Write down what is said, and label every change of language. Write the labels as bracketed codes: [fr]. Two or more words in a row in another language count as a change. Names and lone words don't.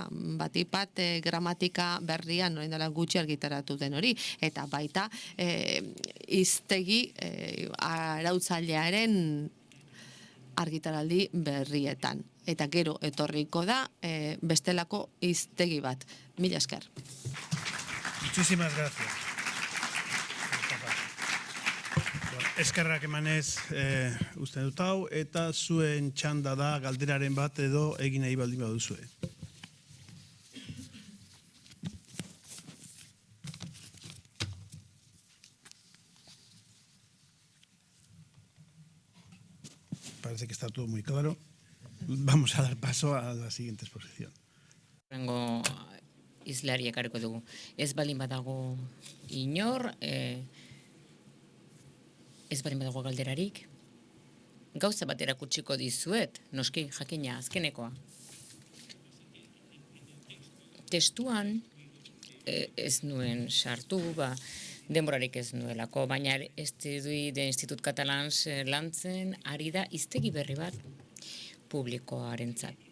[eu] Batipat gramatika berrian orain dela gutxi argitaratu den hori. Eta baita hiztegi arautzailearen argitaraldi berrietan. Eta gero etorriko da bestelako hiztegi bat. Mila esker. [es] Muchísimas gracias. [eu] Eskerrak emanez uste dut hau, eta zuen txanda da galderaren bat edo egin nahi baldin baduzue. [es] Parece que está todo muy claro. Vamos a dar paso a la siguiente exposición. [eu] Rengo izlari ekarriko dugu. Ez baldin badago inor, ez baldin badago galderarik, gauza bat erakutsiko dizuet, noski, jakina, azkenekoa. Testuan ez nuen sartu, denborarik ez nuelako, baina Estudis de Institut Catalans lantzen ari da hiztegi berri bat publikoarentzat.